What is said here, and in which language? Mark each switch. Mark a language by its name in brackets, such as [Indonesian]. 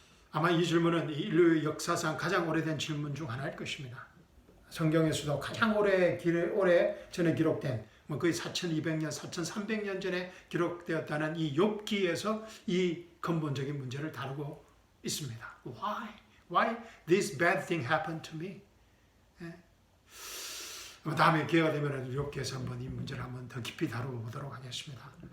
[Korean] 아마 이 질문은 인류 역사상 가장 오래된 질문 중 하나일 것입니다. 성경에서도 가장 오래 전에 기록된 거의 4200년, 4300년 전에 기록되었다는 이 욥기에서 이 근본적인 문제를 다루고 있습니다. [English] Why this bad thing happened to me? [Korean] 다음에 기회가 되면 욥기에서 한번 이 문제를 한번 더 깊이 다뤄보도록 하겠습니다.